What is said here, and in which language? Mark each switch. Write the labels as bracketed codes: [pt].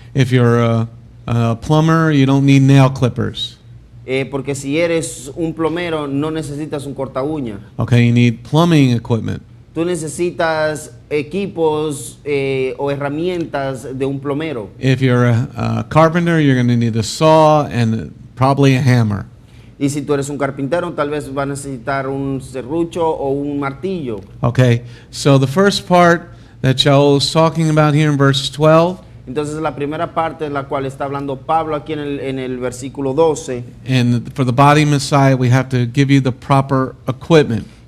[en] If you're a plumber, you don't need nail clippers. [es] Porque si eres un plomero, no necesitas un corta uña. [en] Okay, you need plumbing equipment. [es] Tú necesitas equipos o herramientas de un plomero. [en] If you're a carpenter, you're going to need a saw and probably a hammer. [es] Y si tú eres un carpintero, tal vez vas a necesitar un serrucho o un martillo. [en] Okay, so the first part that Sha'ul is talking about here in verse 12. [es] Entonces la primera parte en la cual está hablando Pablo aquí en el versículo 12. [en] And for the body Messiah, we have to give you the proper equipment.